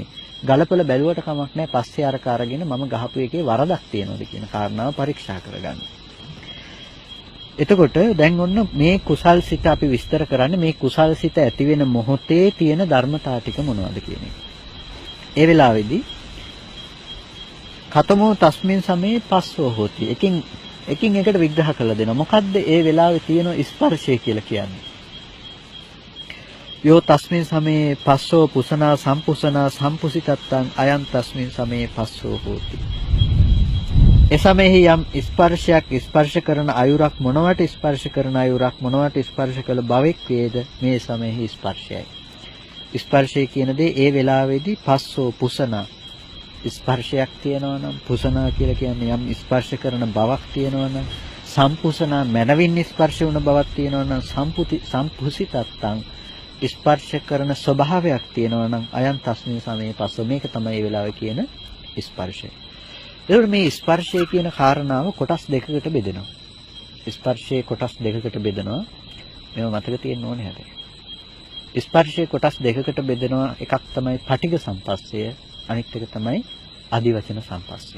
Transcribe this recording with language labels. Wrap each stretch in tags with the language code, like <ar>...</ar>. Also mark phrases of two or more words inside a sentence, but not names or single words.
<si>ගලපල බැලුවට කමක් නැහැ. පස්සේ අරක අරගෙන මම ගහපු එකේ වරදක් තියෙනවද කියන කාරණාව පරීක්ෂා කරගන්න. එතකොට දැන් ඔන්න මේ කුසල් සිත අපි විස්තර කරන්නේ මේ කුසල් සිත ඇති වෙන මොහොතේ තියෙන ධර්මතා ටික මොනවද කියන එක. ඒ වෙලාවේදී</si> <pi>කතමෝ තස්මින් සමේ පස්සෝ හෝති.</pi> <si>එකින් එකට විග්‍රහ කරලා දෙනවා. මොකද්ද ඒ වෙලාවේ තියෙන ස්පර්ශය කියලා කියන්නේ?</si> <pi>යෝ තස්මින් සමේ පස්සෝ පුසනා සම්පුසනා සම්පුසිතත්තං අයං තස්මින් සමේ පස්සෝ හෝති.</pi> <si>එසමෙහි යම් ස්පර්ශයක් ස්පර්ශ කරන අයුරක් මොනවට ස්පර්ශ කරන අයුරක් මොනවට ස්පර්ශ කළ බවෙක් වේද මේ සමෙහි ස්පර්ශයයි. ස්පර්ශය කියන දේ ඒ වෙලාවේදී</si> <pi>පස්සෝ පුසනා</pi> <si>ස්පර්ශයක් තියෙනවා නම් පුසනා කියලා කියන්නේ යම් ස්පර්ශ කරන බවක් තියෙනවා නම් සම්පුසනා මනවින් ස්පර්ශ වුණ බවක් තියෙනවා නම් සම්පුසිතත්තං ස්පර්ශ කරන ස්වභාවයක් තියෙනවා නම්</si> <pi>අයන් තස්මින් සමේ පස්ස</pi> <si>මේක තමයි ඒ වෙලාවේ කියන ස්පර්ශය. එතකොට මේ ස්පර්ශය කියන කාරණාව කොටස් දෙකකට බෙදෙනවා. ස්පර්ශයේ කොටස් දෙකකට බෙදෙනවා. මේව මතක තියෙන්න ඕනේ හැබැයි. ස්පර්ශයේ කොටස් දෙකකට බෙදෙනවා. එකක් තමයි පටිඝ සම්පස්සය, අනිත් එක තමයි අදිවචන සම්පස්සය.</si>